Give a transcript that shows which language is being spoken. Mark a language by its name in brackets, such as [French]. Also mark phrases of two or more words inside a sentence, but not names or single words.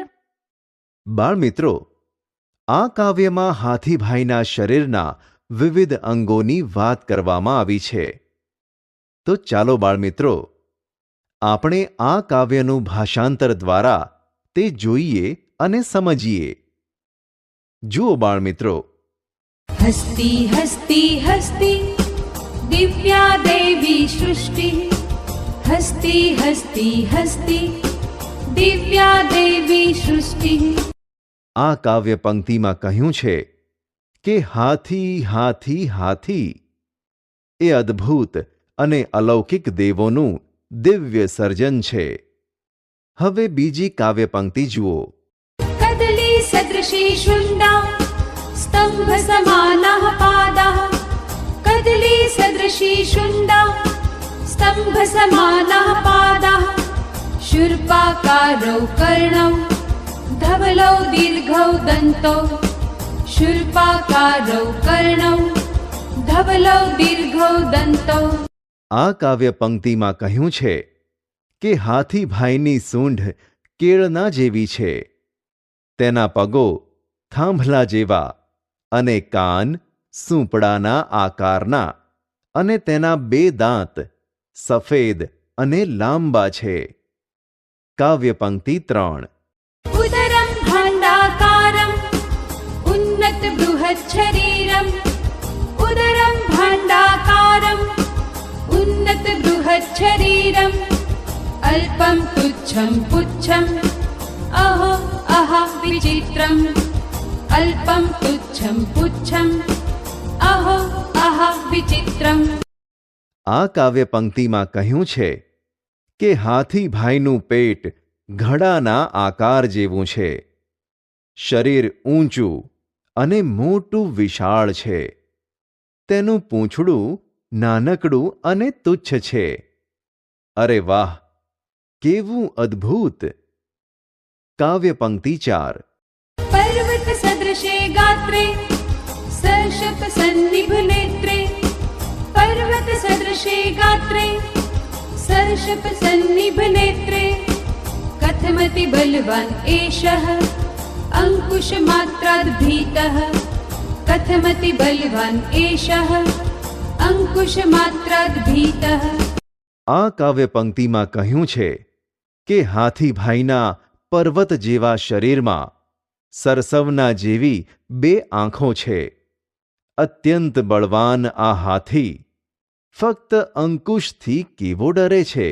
[Gujarati] બાળમિત્રો, આ કાવ્યમાં હાથીભાઈના શરીરના વિવિધ અંગોની વાત કરવામાં આવી છે. તો ચાલો બાળમિત્રો, આપણે આ કાવ્યનું ભાષાંતર દ્વારા તે જોઈએ અને સમજીએ. જુઓ બાળમિત્રો. [Sanskrit] हस्ती हस्ती हस्ती दिव्या देवी सृष्टि. हस्ती हस्ती हस्ती दिव्या देवी सृष्टिः। [Gujarati] આ કાવ્ય પંક્તિમાં કહ્યું છે કે હાથી હાથી હાથી એ અદ્ભુત અને અલૌકિક દેવોનું દિવ્ય સર્જન છે. હવે બીજી કાવ્ય પંક્તિ જુઓ. [Sanskrit] कदली सदृशी शुण्डा स्तंभ समानाः पादाः। कदली सदृशी शुण्डा स्तंभ समानाः पादाः। शूर्पाकारौ कर्णौ धवलौ दीर्घौ दन्तौ। शूर्पाकारौ कर्णौ धवलौ दीर्घौ दन्तौ। [Gujarati] આ કાવ્ય પંક્તિમાં કહ્યું છે કે હાથીભાઈની સૂંઢ કેળના જેવી છે, તેના પગો થાંભલા જેવા અને કાન સૂંપડાના આકારના અને તેના 2 દાંત સફેદ અને લાંબા છે. કાવ્ય પંક્તિ 3. [Sanskrit] उदरं भाण्डाकारम् उन्नत बृहच्छरीरम्। उदरं भाण्डाकारम् उन्नत बृहच्छरीरम्। अल्पं तुच्छं पुच्छम् अहो अहा विचित्रम्। अल्पं तुच्छं पुच्छम् अहो अहा विचित्रम्। [Gujarati] આ કાવ્ય પંક્તિમાં કહ્યું છે કે હાથીભાઈનું પેટ ઘડાના આકાર જેવું છે, શરીર ઊંચું અને મોટું વિશાળ છે, તેનું પૂંછડું નાનકડું અને તુચ્છ છે. અરે વાહ, કેવું અદ્ભુત! કાવ્ય પંક્તિ 4. [Sanskrit] पर्वत सदृशे गात्रे सर्षप सन्निभ नेत्रे। पर्वत सदृशे गात्रे सर्षप सन्निभ नेत्रे। कथमति बलवान् एषः अंकुशमात्राद् भीतः। कथमति बलवान् एषः अंकुशमात्राद् भीतः। [Gujarati] આ કાવ્ય પંક્તિમાં કહ્યું છે કે હાથીભાઈના પર્વત જેવા શરીરમાં સરસવના જેવી 2 આંખો છે. અત્યંત બળવાન આ હાથી ફક્ત અંકુશથી કેવો ડરે છે?